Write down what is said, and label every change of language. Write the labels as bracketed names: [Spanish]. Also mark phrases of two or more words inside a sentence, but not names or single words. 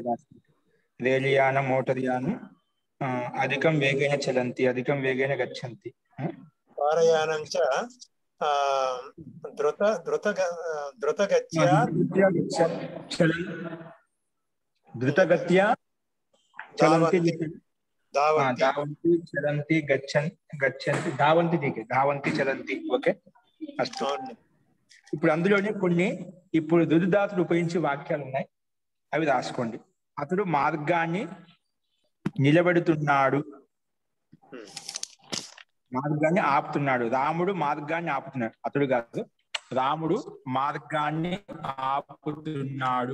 [Sanskrit] రైలు యానం మోటార్ యానం అధికం వేగేన చలంతి అధికం వేగేన గచ్చంతి. కారయానం చ ద్రుతగత్యా చలంతి धावन्ति चलन्ति गच्छन्ति धावन्ति [Hindi] ठीक है [Sanskrit] धावन्ति चलन्ति ఓకే అస్తు. [Telugu] ఇప్పుడు అందులోనే కొన్ని ఇప్పుడు దుర్ధాతులు ఉపయోగించే వాక్యాలు ఉన్నాయి, అవి రాసుకోండి. అతడు మార్గాన్ని నిలబెడుతున్నాడు, మార్గాన్ని ఆపుతున్నాడు. రాముడు మార్గాన్ని ఆపుతున్నాడు, అతడు కాదు, రాముడు మార్గాన్ని ఆపుతున్నాడు.